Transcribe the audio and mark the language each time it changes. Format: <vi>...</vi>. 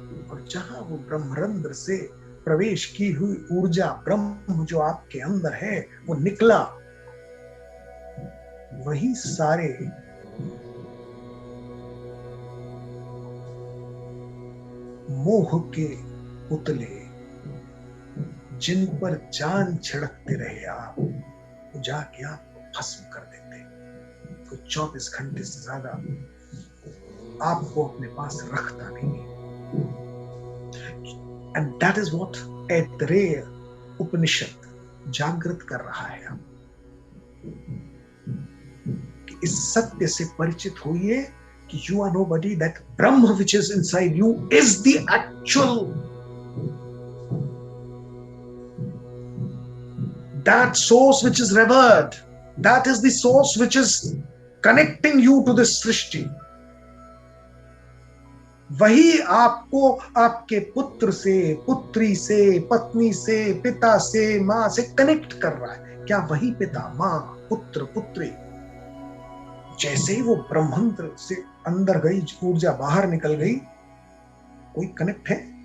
<hi>और जहां वो ब्रह्मरंध्र से प्रवेश की हुई ऊर्जा, ब्रह्म जो आपके अंदर है, वो निकला, वही सारे मोह के पुतले जिन पर जान छिड़कते रहे आप, वो जाके आपको भस्म कर देते। तो 24 घंटे से ज्यादा आपको अपने पास रखता नहीं है।</hi> <en>and that is what</en> <hi>Aitareya उपनिषद जागृत कर रहा है आप, कि इस सत्य से परिचित होइए कि</hi> <en>you are nobody, that Brahma which is inside you is the actual, that source which is revered, that is the source which is connecting you to this सृष्टि।</en> <hi>वही आपको आपके पुत्र से, पुत्री से, पत्नी से, पिता से, मां से कनेक्ट कर रहा है। क्या वही पिता, मां, पुत्र, पुत्री जैसे ही वो ब्रह्मांड से अंदर गई, ऊर्जा बाहर निकल गई, कोई कनेक्ट है?</hi>